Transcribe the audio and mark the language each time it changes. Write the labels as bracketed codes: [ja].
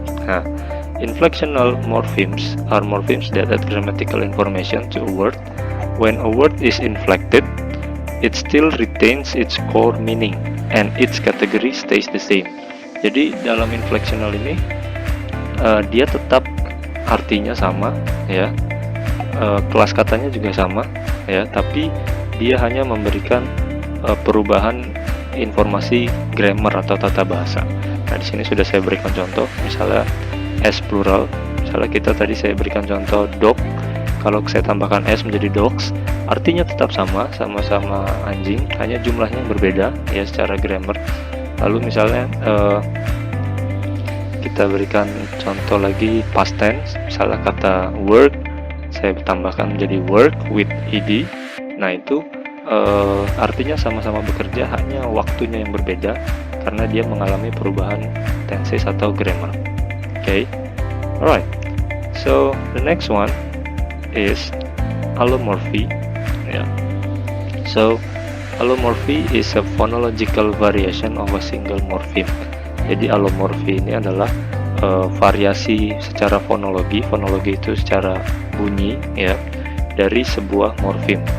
[en] Nah, inflectional morphemes are morphemes that add grammatical information to a word. When a word is inflected, it still retains its core meaning and its category stays the same. [id] Jadi dalam inflectional ini dia tetap artinya sama, ya. Kelas katanya juga sama, ya, tapi dia hanya memberikan perubahan informasi grammar atau tata bahasa. Nah, di sini sudah saya berikan contoh, misalnya s plural, misalnya kita tadi saya berikan contoh dog. Kalau saya tambahkan s menjadi dogs, artinya tetap sama, sama-sama anjing, hanya jumlahnya yang berbeda, ya, secara grammar. Lalu misalnya kita berikan contoh lagi past tense, misalnya kata work, saya tambahkan menjadi work with ed. Nah, itu artinya sama-sama bekerja, hanya waktunya yang berbeda karena dia mengalami perubahan tenses atau grammar. [en] Okay, alright. So the next one is allomorphy. Yeah. So allomorphy is a phonological variation of a single morpheme. [id] Jadi allomorphy ini adalah variasi secara fonologi. Fonologi itu secara bunyi, ya, dari sebuah morfem.